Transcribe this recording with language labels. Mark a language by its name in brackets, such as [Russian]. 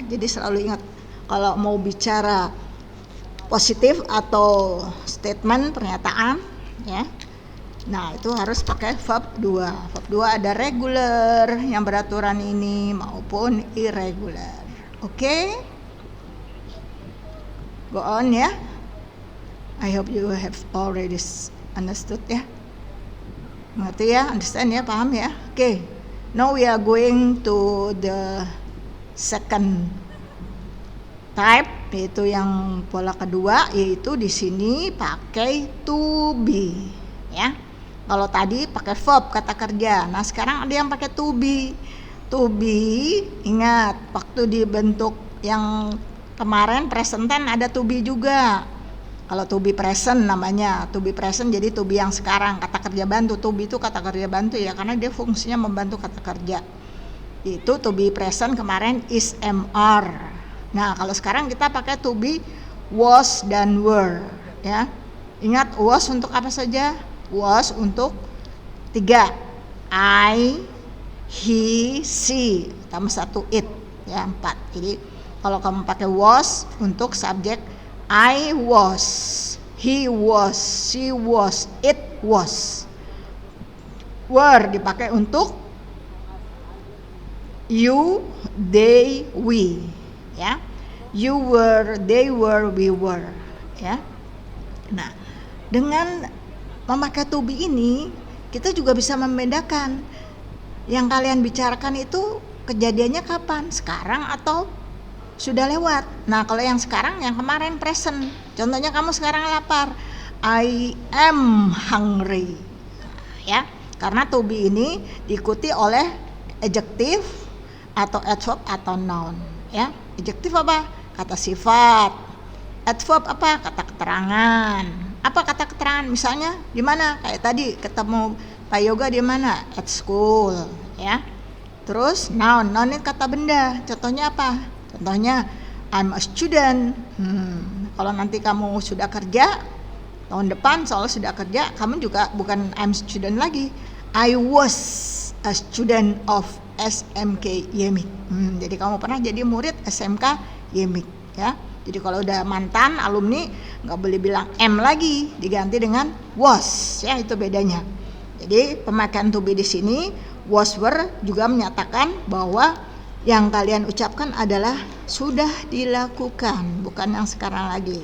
[Indonesian] Jadi selalu ingat kalau mau bicara positif atau statement, pernyataan ya, nah itu harus pakai verb 2. Verb 2 ada regular yang beraturan ini maupun irregular. Oke? [English] Go on ya. I hope you have already understood ya. [Indonesian] Mengerti ya? Understand ya? Paham ya? Oke. [English] Now we are going to the second type, [Indonesian] yaitu yang pola kedua, yaitu di sini pakai to be ya. Kalau tadi pakai verb kata kerja, nah sekarang ada yang pakai to be. To be, ingat waktu dibentuk yang kemarin present tense ada to be juga. Kalau to be present namanya to be present, jadi to be yang sekarang kata kerja bantu. To be itu kata kerja bantu ya, karena dia fungsinya membantu kata kerja. Itu to be present kemarin is MR. Nah kalau sekarang kita pakai to be was dan were ya. Ingat was untuk apa saja? Was untuk 3, I, he, she, tambah 1 it ya, 4. Jadi kalau kamu pakai was untuk subjek [English] I was, he was, she was, it was. [Indonesian] Were dipakai untuk you, they, we ya. [English] You were, they were, we were ya. [Indonesian] Nah dengan memakai to be ini kita juga bisa membedakan yang kalian bicarakan itu kejadiannya kapan, sekarang atau sudah lewat. Nah kalau yang sekarang, yang kemarin present. Contohnya kamu sekarang lapar, [English] I am hungry [Indonesian] ya, karena to be ini diikuti oleh adjective atau adverb atau noun ya. Adjective apa? Kata sifat. Adverb apa? Kata keterangan. Apa kata keterangan? Misalnya di mana? Kayak tadi ketemu Pak Yoga di mana? [English] At school [Indonesian] ya. Terus noun itu kata benda. Contohnya apa? Contohnya [English] I'm a student. [Indonesian] Kalau nanti kamu sudah kerja tahun depan, soalnya sudah kerja, kamu juga bukan [English] I'm student [Indonesian] lagi. [English] I was a student of SMK Yemik. [Indonesian] Jadi kamu pernah jadi murid SMK Yemik ya. Jadi kalau udah mantan alumni nggak boleh bilang M lagi, diganti dengan was ya, itu bedanya. Jadi pemakaian to be di sini was were juga menyatakan bahwa yang kalian ucapkan adalah sudah dilakukan, bukan yang sekarang lagi.